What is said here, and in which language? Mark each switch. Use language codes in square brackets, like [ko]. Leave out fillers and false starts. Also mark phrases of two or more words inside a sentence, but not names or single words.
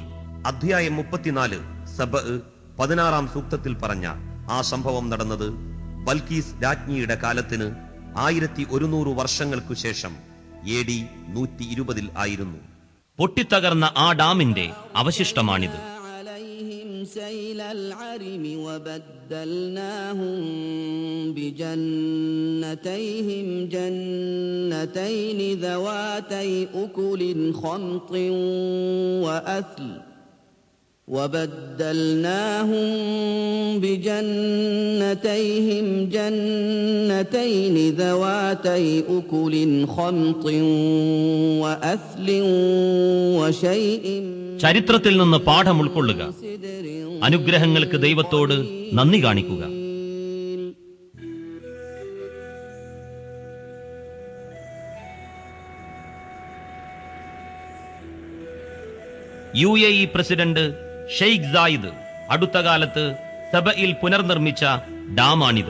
[ml] അധ്യായം 34 സബഅ് 16-ാം സൂക്തത്തിൽ പറഞ്ഞ ആ സംഭവം നടന്നത് ബൽക്കീസ് രാജ്ഞിയുടെ കാലത്തിന് 1100 വർഷങ്ങൾക്കു ശേഷം AD 120 ആയിരുന്നു. പൊട്ടിത്തകർന്ന ആ ഡാമിന്റെ അവശിഷ്ടമാണിത്. [ar] عليهم سيل العرم وبدلناهم بجنتيهم جنتين ذواتي أكل خمط وأثل وشيء [ml] ചരിത്രത്തിൽ നിന്ന് പാഠം ഉൾക്കൊള്ളുക. അനുഗ്രഹങ്ങൾക്ക് ദൈവത്തോട് നന്ദി കാണിക്കുക. UAE പ്രസിഡന്റ് ഷെയ്ഖ് സായിദ് അടുത്ത കാലത്ത് സബയിൽ പുനർനിർമ്മിച്ച ഡാമാണിത്.